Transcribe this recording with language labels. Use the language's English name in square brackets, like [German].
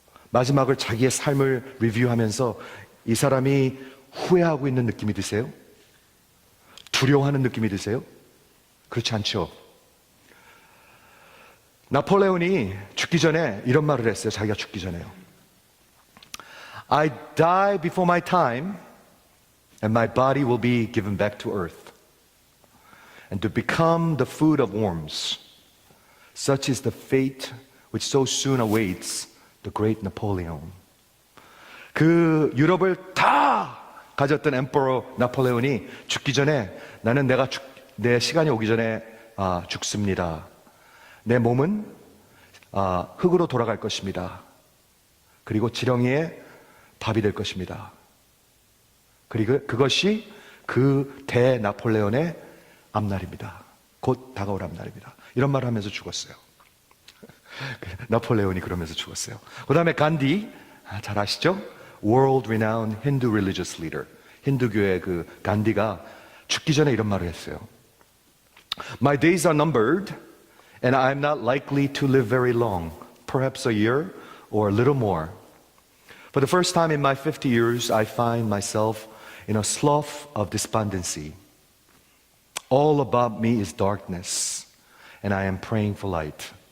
[Korean] 마지막을 자기의 삶을 리뷰하면서 이 사람이 후회하고 있는 느낌이 드세요? 두려워하는 느낌이 드세요? 그렇지 않죠? 나폴레온이 죽기 전에 이런 말을 했어요. 자기가 죽기 전에요. [English] I die before my time and my body will be given back to earth and to become the food of worms. Such is the fate which so soon awaits the great Napoleon. [Korean] 그 유럽을 다 가졌던 엠퍼러 나폴레온이 죽기 전에 나는 내 시간이 오기 전에 죽습니다. 내 몸은 흙으로 돌아갈 것입니다. 그리고 지렁이의 밥이 될 것입니다. 그리고 그것이 그 대나폴레온의 앞날입니다. 곧 다가올 앞날입니다. 이런 말을 하면서 죽었어요. 나폴레온이 그러면서 죽었어요. 그 다음에 간디, 잘 아시죠? [English] World renowned Hindu religious leader. [Korean] 힌두교의 그 간디가 죽기 전에 이런 말을 했어요. [English] My days are numbered and I'm not likely to live very long. Perhaps a year or a little more. For the first time in my 50 years, I find myself in a slough of despondency. All about me is darkness, and I am praying for light.